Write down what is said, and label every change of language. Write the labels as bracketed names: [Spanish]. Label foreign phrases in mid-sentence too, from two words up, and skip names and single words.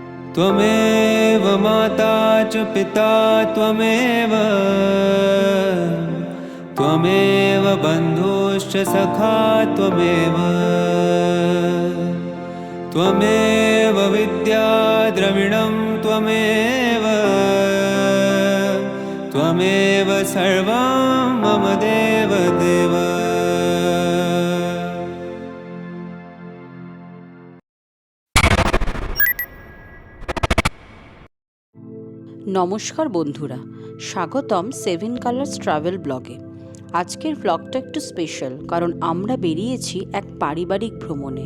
[Sanskrit] त्वमेव माता च पिता त्वमेव त्वमेव बन्धुश्च सखा त्वमेव त्वमेव विद्या द्रविणं त्वमेव त्वमेव सर्वं मम देव देव। [Bangla] নমস্কার বন্ধুরা, স্বাগতম 7 কালার্স ট্রাভেল ব্লগে। আজকের ব্লগটা একটু স্পেশাল, কারণ আমরা বেরিয়েছি এক পারিবারিক ভ্রমণে।